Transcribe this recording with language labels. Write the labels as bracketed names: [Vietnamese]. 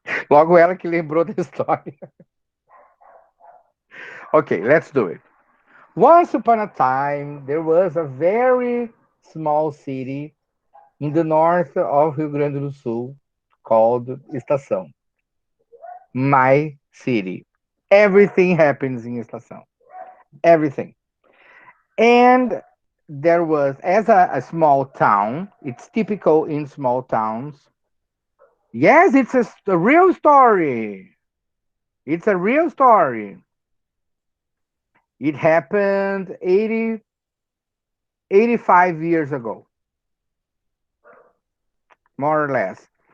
[Portuguese] Logo ela que lembrou da história. [English] Ok, let's do it. Once upon a time, there was a very small city in the north of Rio Grande do Sul called Estação. My city. Everything happens in Estação. Everything. And there was, as a small town, it's typical in small towns. Yes, it's a real story. It's a real story. It happened 85 years ago, more or less.